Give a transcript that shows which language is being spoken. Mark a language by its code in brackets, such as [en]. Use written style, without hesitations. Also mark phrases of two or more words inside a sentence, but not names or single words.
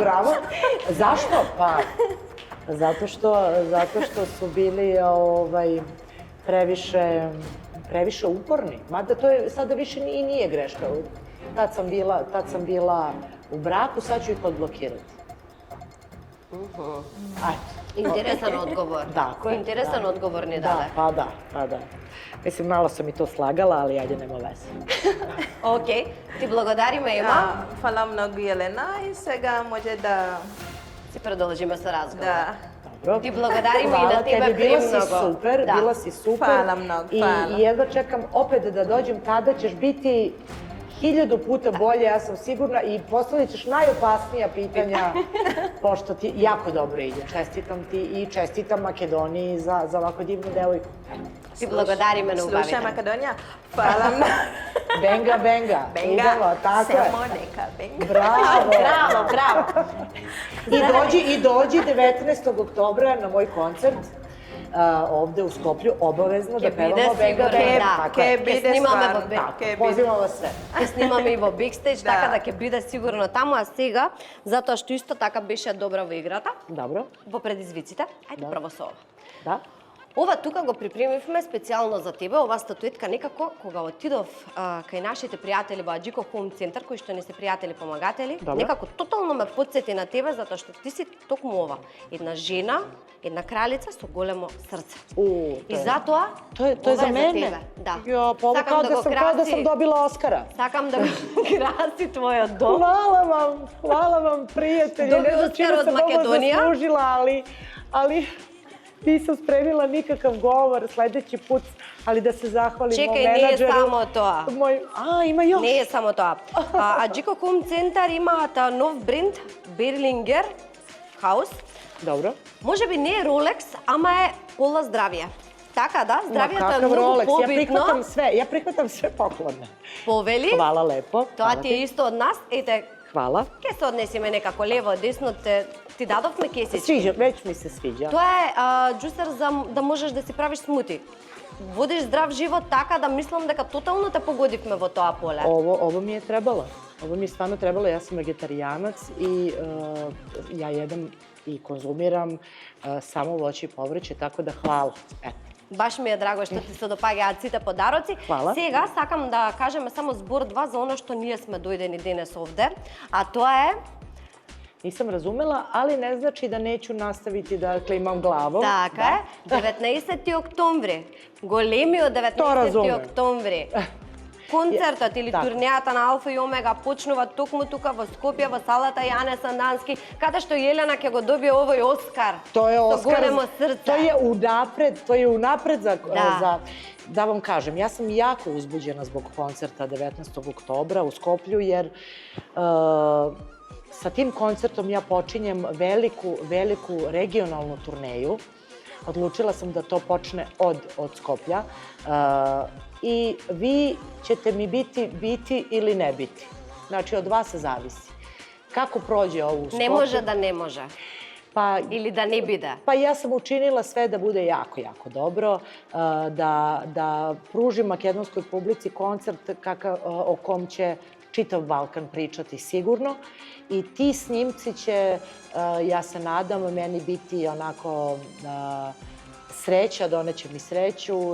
[sr] bravo. Zašto? Pa, zato što su bili previše uporni. Mada to je sada više i nije greška. Tad sam bila u braku, sad ću ih odblokirati. [mk] Интересен одговор. [sr] Tako je. [mk] Интересен [sr] da. [mk] одговор ни [sr] Da, [mk] даде. [sr] pa da. Mislim, malo sam i to slagala, ali ajde, nema veze. [mk] Окей, ти благодариме Има. [sr] Hvala mnogo Jelena i [mk] сега може да... Си продолжиме со разговор. Да. [sr] Dobro. [mk] Ти благодариме и [sr] Hvala [mk] на тебе [sr] tebi, bila si [mk] премногу. [sr] super, [mk] Да. [sr] bila si super. Hvala mnogo, hvala. I jedva čekam opet da dođem, tada ćeš biti 1000 puta bolje, ja sam sigurna, i postavit ćeš najopasnija pitanja, pošto ti jako dobro ide. Čestitam ti i čestitam Makedoniji za ovako divnu devojku. [mk] Ти благодариме на [sr] Slušaj [mk] убавите. [sr] Makedonija. Hvala mnogo. Benga, benga. Idemo, tako je. Samo neka benga. Bravo. [mk] Браво, браво. [sr] I dođi 19. oktobra na moj koncert. Ovde u Skoplju, obavezno da [mk] Ќе [sr] pevamo [mk] биде [sr] Benga [mk] сигурно, [sr] Benga. [mk] да. [sr] Tako je. [mk] Ке Ќе биде снимаме стварно. во Бек. [sr] Tako, [mk] Ке биде. [sr] pozivam vas sve. [mk] Ќе снимаме и во бекстејдж, Да. така да ќе биде сигурно таму, а сега, затоа што исто така беше добра во играта, [sr] Dobro, [mk] во предизвиците, ајде Да. прво со ова. [sr] da. [mk] Ова тука го припремивме специјално за тебе, ова статуетка некако кога отидов кај нашите пријатели во Аџико Хоум центар, кои што не се пријатели помагатели, Добро. некако тотално ме потсети на тебе затоа што ти си токму ова, една жена, една кралица со големо срце. И затоа [sr] To je [mk] ова [sr] za mene? [mk] тебе. Да. [sr] Ja, pa ovo [mk] Сакам [sr] kao [mk] да [sr] da [mk] го [sr] sam, kao da [mk] краси- [sr] sam dobila Oskara. [mk] Сакам да го краси твојот дом. [sr] Hvala vam, prijatelji. [mk] Dobi [sr] Ne znam [mk] Oskar [sr] čime [mk] od [sr] sam ovo [mk] Makedonija. [sr] zaslužila, ali nisam spremila nikakav govor sledeći put, ali da se zahvalim mom [mk] Чекај, не е [sr] menadžeru. [mk] само тоа. [sr] Ima još. [mk] Не е само тоа. Аџико Хоум центар имаат нов бренд, Берлингер Хаус. [sr] Dobro. [mk] Може би не е Rolex, ама е пола здравје. Така да, [sr] Ma [mk] здравјето е [sr] kakav [mk] многу [sr] Rolex, [mk] побитно. [sr] ja prihvatam sve poklone. [mk] Повели, [sr] Hvala lepo. [mk] тоа [sr] hvala [mk] ти е исто од нас. Ете, [sr] Hvala. [mk] ке се однесиме некако лево, десно, ти дадовме кесички. [sr] Sviđa, već mi se sviđa. [mk] Тоа е џусер за да можеш да си правиш смути. Водиш здрав живот така да мислам дека тотално те погодивме во тоа поле. [sr] Ovo mi je trebalo. Ovo mi je stvarno trebalo. Ja sam vegetarijanac i ja jedem i konzumiram samo voće i povrće, tako da hvala. Eto. [mk] Баш ми е драго што ти се допаѓаат сите подароци. [sr] Хвала. [mk] Сега сакам да кажеме само збор два за оно што ние сме дојдени денес овде, а тоа е [sr] Nisam razumela, ali ne znači da neću nastaviti da klimam glavom. [mk] така е, 19 октомври. Големиот [sr] То 19 разумем. [mk] октомври. Концертот или така. турнејата на Алфа и Омега почнува токму тука во Скопје, во салата Јане Сандански, каде што Јелена ќе го добие овој Оскар. [sr] To je [mk] Со [sr] Oskar, [mk] големо срце. [sr] to je unapred Da. da vam kažem, ja sam jako uzbuđena zbog koncerta 19. oktobra u Skoplju, jer sa tim koncertom ja počinjem veliku regionalnu turneju. Odlučila sam da to počne od Skoplja. I vi ćete mi biti ili ne biti. Znači, od vas zavisi. Kako prođe ovo u Skoplju? [mk] Не може да не може. [sr] Pa [mk] Или да не биде. [sr] Pa ja sam učinila sve da bude jako dobro, da pružim makedonskoj publici koncert o kom će čitav Balkan pričati sigurno. I ti snimci će, ja se nadam, meni biti onako sreća, doneće mi sreću